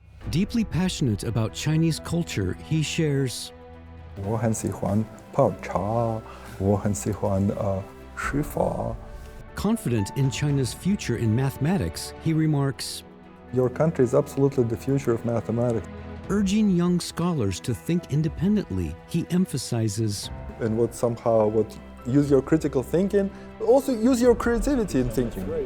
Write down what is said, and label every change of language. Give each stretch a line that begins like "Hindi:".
English: Deeply passionate about Chinese culture, he shares,
Chinese: 我很喜欢泡茶，我很喜欢书法。
English: confident in China's future in mathematics, he remarks, Your country is absolutely the future of mathematics. urging young scholars to think independently, he emphasizes, And use your critical thinking, but also use your creativity in thinking.